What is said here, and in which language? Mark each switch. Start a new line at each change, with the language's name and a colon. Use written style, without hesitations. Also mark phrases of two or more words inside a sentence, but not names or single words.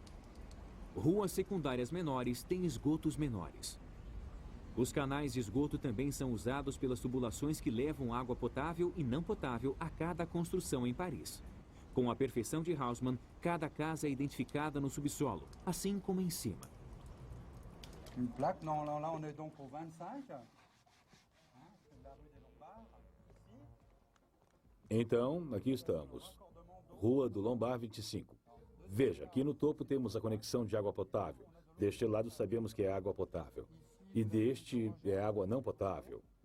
Portuguese: Ruas secundárias menores têm esgotos menores. Os canais de esgoto também são usados pelas tubulações que levam água potável e não potável a cada construção em Paris. Com a perfeição de Haussmann, cada casa é identificada no subsolo, assim como em cima.
French: Une plaque, non, là on est donc au 25.
Portuguese: Então, aqui estamos. Rua do Lombard 25. Veja, aqui no topo temos a conexão de água potável. Deste lado sabemos que é água potável. E deste é água não potável.